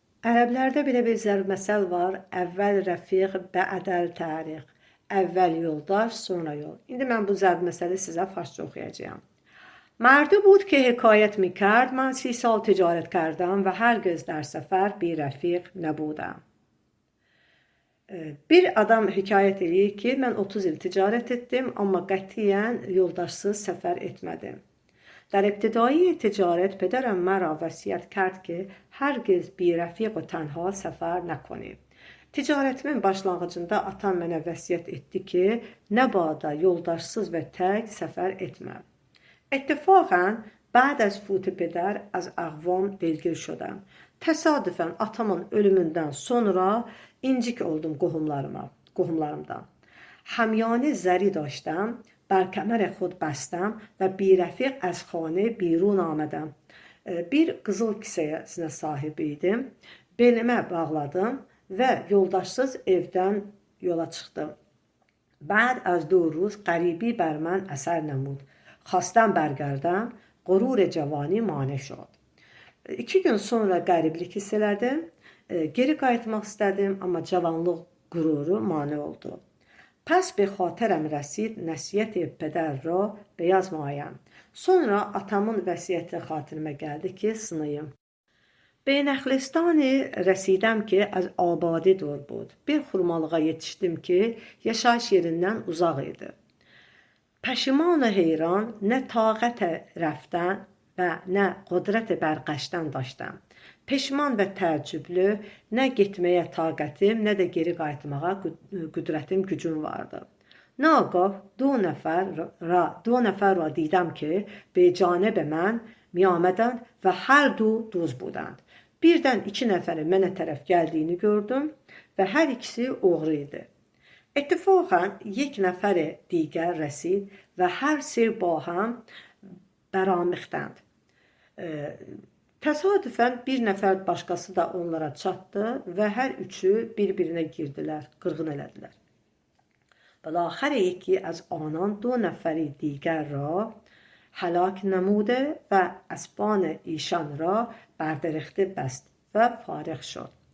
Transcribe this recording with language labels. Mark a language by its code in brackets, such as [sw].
[az] Ərəblərdə belə bir zərb-məsəl var. [ar] Əvvəl rəfiq, bə'dəl təriq. [az] Əvvəl yoldaş, sonra yol. İndi mən bu zərb-məsəli sizə farsça oxuyacağım. [fa] مردی بود که حکایت میکرد من 30 سال تجارت کردم و هرگز در سفر بی رفیق نبودم. [az] Bir adam hikayət edir ki, mən 30 il ticarət etdim, amma qətiyyən yoldaşsız səfər etmədim. [fa] در ابتدایی تجارت پدرم مرا وصیت کرد که هرگز بی رفیق و تنها سفر نکنیم. [az] Ticaretimin başlanğıcında atam mənə vəsiyyət etdi ki, nə bada yoldaşsız və tək səfər etməm. [fa] اتفاقا بعد از فوت پدر از اقوام دلگیر شدم. [az] Təsadüfən atamın ölümündən sonra incik oldum qohumlarımdan. [fa] همیانه زری داشتم، بر کمر خود بستم و بیرفیق از خانه بیرون آمدم. [az] Bir qızıl kisəyə sahib idim, belimə bağladım və yoldaşsız evdən yola çıxdım. [fa] بعد از 2 روز غریبی بر من اثر نمود. خواستم برگردم، غرور جوانی mane şod. [az] 2 gün sonra qəriblik hiss elədim, geri qayıtmaq istədim, amma cavanlıq qüruru mane oldu. [fa] پس به خاطرم رسید نصیحت پدر را بیازمایم. [az] Sonra atamın vəsiyyəti xatirimə gəldi ki, sınayım. [fa] به نخلستانی رسیدم که از آباده دور بود. [az] Bir xurmalığa yetişdim ki, yaşayış yerindən uzaq idi. [fa] پشیمان و حیران نه طاقت رفتن و نه قدرت برگشتن داشتم. [az] Peşman və təəccüblü, nə getməyə taqətim, nə də geri qayıtmağa qüdrətim, gücüm vardı. [fa] ناگاه 2 نفر را دیدم که به جانب من می آمدند و هر دو دوز بودند. [az] Birdən 2 nəfərin mənə tərəf gəldiyini gördüm və hər ikisi oğru idi. [fa] اتفاقا 1 نفر دیگر رسید و هر 3 با هم برامیختند. [az] Təsadüfən bir nəfər başqası da onlara çatdı və hər üçü bir-birinə girdilər, qırğın elədilər. [fa] بالاخره یکی از آنان 2 نفری دیگر را هلاک نموده و اسبان ایشان را بردرخته بست və fariq şod.